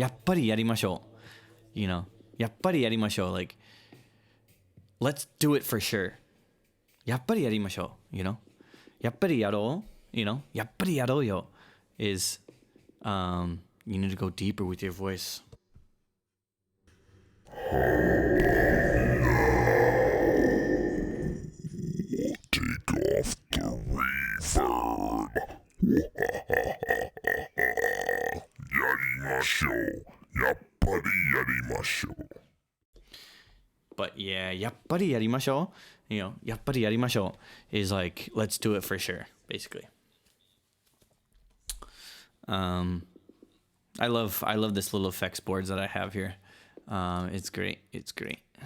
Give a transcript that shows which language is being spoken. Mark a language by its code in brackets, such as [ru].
[ja] やっぱりやりましょう。 [en] You know, [ja] やっぱりやりましょう。 [en] Like, let's do it for sure. [ja] やっぱりやりましょう。 [en] You know, [ja] やっぱりやろう。 [en] You know, [ja] やっぱりやろうよ [en] is, you need to go deeper with your voice. Take off the reverb. [ja] Yarimashou. Yappari yarimashou. [en] But yeah, [ja] やっぱりやりましょう. [en] You know, [ja] やっぱりやりましょう [en] is like, let's do it for sure, basically. I love this little effects boards that I have here. It's great. It's great.